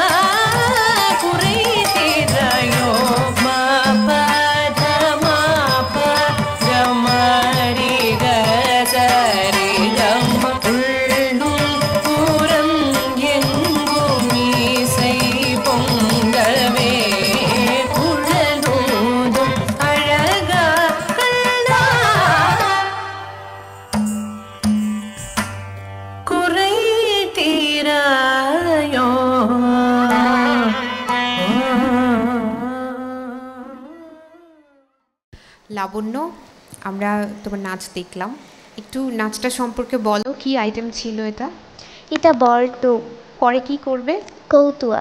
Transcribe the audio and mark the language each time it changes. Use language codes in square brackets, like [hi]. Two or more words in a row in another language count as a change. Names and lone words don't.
[ta] குறை தீராயோ மாபத மாப கமரி கசரி கம உள்ளும் புறம் எங்கும் மீசை பொங்கவே குழலோதும் அழகா கண்ணா குறை தீராயோ [bn] লাবণ্য, আমরা তোমার নাচ দেখলাম, একটু নাচটা সম্পর্কে বলো, কি আইটেম ছিল এটা, এটা বল্টু পরে কি করবে? কৌতুয়া